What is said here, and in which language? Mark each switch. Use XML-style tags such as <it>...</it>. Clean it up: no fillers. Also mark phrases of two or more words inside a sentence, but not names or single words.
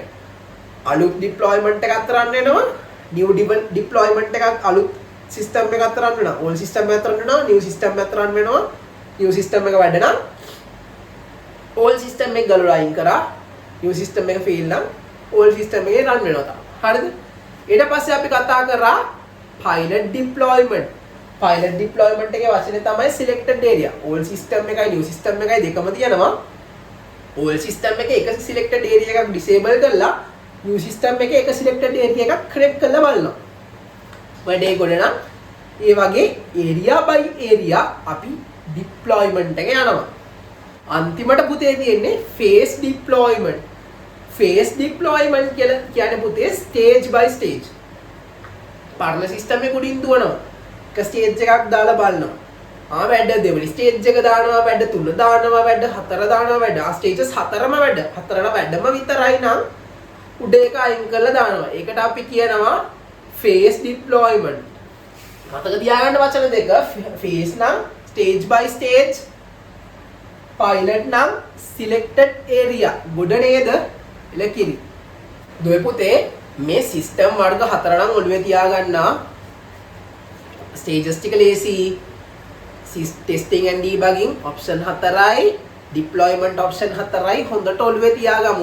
<si>අලුත් deployment එකක් run වෙනවා.</si> <en>new deployment</en> <si>එකක් අලුත් system එකක් run වෙනවා.</si> <en>old system</en> <si>එකක් run වෙනවා.</si> <en>new system</en> <si>එකක් run වෙනවා.</si> <en>new system</en> <si>එක වැඩ නම්</si> <en>old system</en> <si>එක ගලවලා අයින් කරා.</si> <en>new system</en> <si>එක fail නම්</si> <en>old system</en> <si>එකේ run වෙනවා තමයි. හරිද? ඊට පස්සේ අපි කතා කරා</si> <en>pilot deployment. pilot deployment</en> <si>එකේ වචනේ තමයි</si> <en>selected area. old system</en> <si>එකයි</si> <en>new system</en> <si>එකයි දෙකම තියෙනවා.</si> <en>old system</en> <si>එකේ එක</si> <en>selected area</en> <si>එකක් disable කරලා</si> <en>new system</en> <si>එකේ එක</si> <en>selected area</en> <si>එකක් connect කරලා බලනවා. වැඩේ ගොඩ නම් ඒ වගේ</si> <en>area by area</en> <si>අපි deployment එක යනවා. අන්තිමට පුතේ තියෙන්නේ</si> <en>phase deployment. phase deployment</en> <si>කියලා කියන්නේ පුතේ</si> <en>stage by stage.</en> <si>පරණ සිස්ටම් එක උඩින් දුවනවා. එක ස්ටේජ් එකක් දාලා බලනවා. වැඩ දෙවෙනි ස්ටේජ් එක දානවා, වැඩ 3 දානවා, වැඩ 4 දානවා, වැඩ ස්ටේජස් 4ම වැඩ. 4ම වැඩම විතරයි නම් උඩ එක අයින් කරලා දානවා. ඒකට අපි කියනවා</si> <en>phase deployment.</en> <si>මතක තියාගන්න වචන දෙක. phase නම්</si> <en>stage by stage,</en> <si>pilot නම්</si> <en>selected area.</en> <si>ගොඩ නේද? එලකිරි. දුවේ පුතේ මේ සිස්ටම් වර්ග 4 නම් ඔළුවේ තියාගන්නා. ස්ටේජස් ටික ලේසි.</si> <en>testing and debugging option</en> <si>4යි,</si> <en>deployment option</en> <si>4යි හොඳට ඔළුවේ තියාගමු.</si>